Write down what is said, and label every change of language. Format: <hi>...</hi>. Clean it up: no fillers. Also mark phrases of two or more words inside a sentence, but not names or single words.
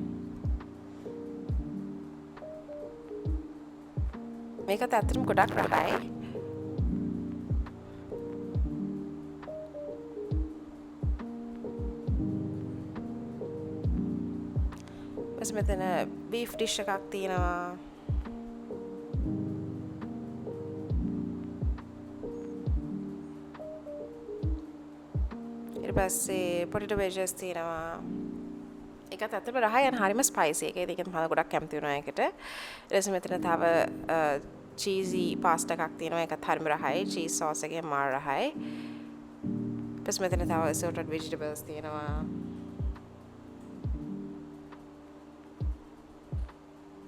<si>මේකත් ඇත්තටම ගොඩක් රහයි මෙතන</si> <en>beef dish</en> <si>එකක් තියෙනවා ඊට පස්සේ</si> <en>potato wedges</en> <si>තියෙනවා ඒකත් ඇත්තටම රහයි and හරිම spicy ඒක ඒකෙන් මම ගොඩක් කැමති වෙනවා ඒකට ඊට පස්සේ මෙතන තව</si> <en>cheesy pasta</en> <si>එකක් තියෙනවා ඒකත් හරිම රහයි</si> <en>cheese sauce</en> <si>එකේ මාර රහයි ඊට පස්සේ මෙතන තව</si> <en>assorted vegetables</en> <si>තියෙනවා</si>